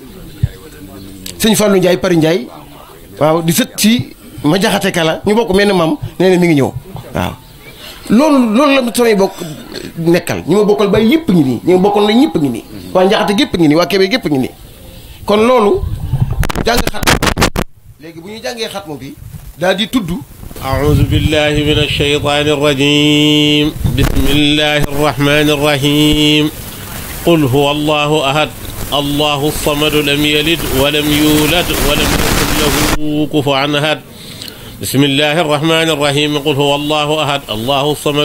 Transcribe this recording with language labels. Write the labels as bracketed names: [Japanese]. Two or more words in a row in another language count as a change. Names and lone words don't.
[Wolof] sëñ Fallou Ndiaye Pari Ndiaye waaw di sët ci ma jaxate kala ñu bokk mel ni maam nee na mi ngi ñëw waaw loolu la samay bokk nekkal ñi ma bokkal bay yëpp ngi nii ñi ma bokkal na ñëpp ngi nii waa njaxate gépp ngi nii waa Kébé gépp ngi nii kon loolu jàng xatmu léegi bu ñu jàngee xatmu bi daal di tudd [Arabic] أعوذ بالله من الشيطان الرجيم بسم الله الرحمن الرحيم قل هو الله أحد الله الصمد لم يلد ولم يولد ولم يكن له كفوا أحد بسم الله الرحمن الرحيم قل هو الله أحد الله الصمد